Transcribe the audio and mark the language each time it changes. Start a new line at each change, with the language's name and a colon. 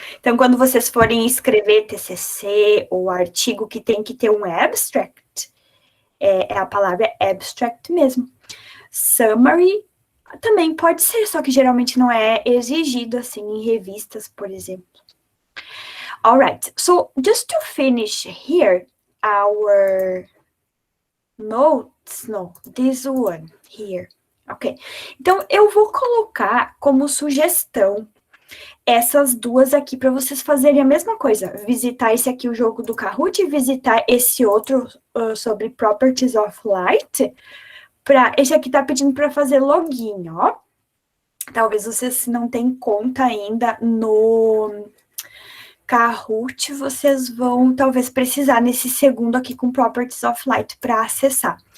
Portuguese: Então, quando vocês forem escrever TCC ou artigo que tem que ter um abstract, a palavra abstract mesmo. Summary também pode ser, só que geralmente não é exigido, assim, em revistas, por exemplo.
English: Alright, so just to finish here, our notes, no, this one here.
Portuguese: Ok, então eu vou colocar como sugestão essas duas aqui para vocês fazerem a mesma coisa. Visitar esse aqui, o jogo do Kahoot, e visitar esse outro sobre Properties of Light. Esse aqui tá pedindo para fazer login, ó. Talvez vocês não tenham conta ainda no Kahoot, vocês vão talvez precisar nesse segundo aqui com Properties of Light para acessar.